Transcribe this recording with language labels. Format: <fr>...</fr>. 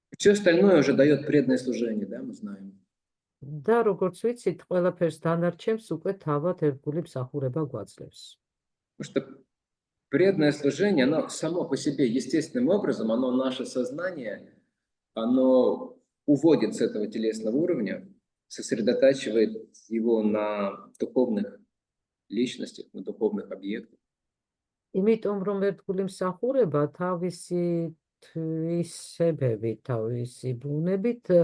<ru>Все остальное уже дает преданное служение, да, мы знаем.</ru> <ka>და როგორც ვიცით, ყველაფერს დანარჩენს უკვე თავად ერთგული მსახურება გვაძლევს.</ka> <ru>Потому что преданное служение, оно само по себе естественным образом, оно наше сознание, оно уводит с этого телесного уровня, сосредотачивает его на духовных личностях, на духовных объектах.</ru> <ka>იმიტომ რომ ერთგული მსახურება თავისი თვისებებით, თავისი ბუნებით</ka>